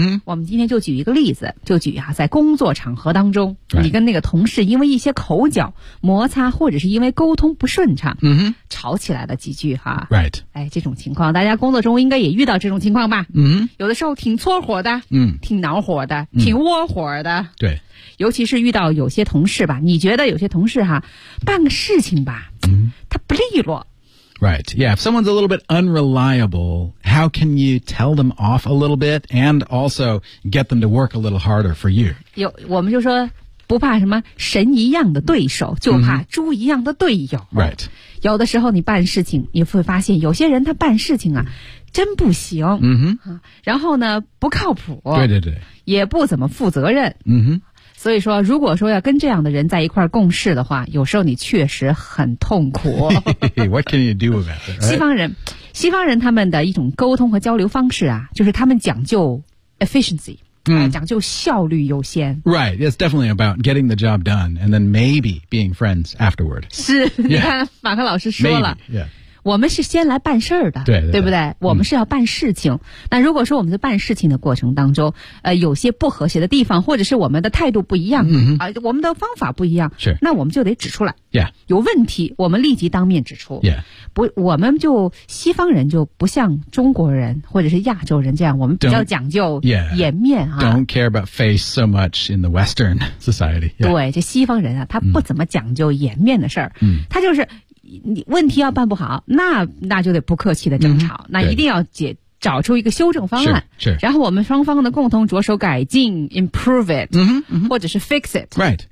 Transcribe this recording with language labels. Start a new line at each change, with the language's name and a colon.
Chinese: 我们今天就举一个例子，就举在工作场合当中，你跟那个同事因为一些口角摩擦，或者是因为沟通不顺畅，吵起来了几句哈。
English: Right.
Chinese: 这种情况大家工作中应该也遇到这种情况吧？有的时候挺搓火的，挺恼火的，挺窝火的。对。尤其是遇到有些同事吧，你觉得有些同事哈，办个事情吧，他不利落。
English: Right, yeah, if someone's a little bit unreliable, how can you tell them off a little bit and also get them to work a little harder for you?
Chinese: 有，我们就说不怕什么神一样的对手，就怕猪一样的队友。
English: Right.
Chinese: 有的时候你办事情，你会发现有些人他办事情啊，真不行。然后呢，不靠谱。对。也不怎么负责任。所以说如果说要跟这样的人在一块共事的话，有时候你确实很痛苦。
English: What can you do about it, right?
Chinese: 西方人他们的一种沟通和交流方式啊，就是他们讲究 efficiency，讲究效率优先。
English: Right, it's definitely about getting the job done and then maybe being friends afterward.
Chinese: 是，你看马克老师说了。我们是先来办事儿的，对不对？我们是要办事情。那如果说我们在办事情的过程当中，有些不和谐的地方，或者是我们的态度不一样，我们的方法不一样，是，那我们就得指出来。
English: Yeah.
Chinese: 有问题，我们立即当面指出。
English: Yeah.
Chinese: 不，我们就西方人就不像中国人或者是亚洲人这样，我们比较讲究颜面啊。
English: Don't care about face so much in the Western society.、 Yeah.
Chinese: 对，这西方人啊，他不怎么讲究颜面的事儿，他就是。你问题要办不好，那就得不客气的争吵，那一定要找出一个修正方案，是，然后我们双方的共同着手改进 ，
English: improve it，
Chinese: 或者是
English: fix it， right，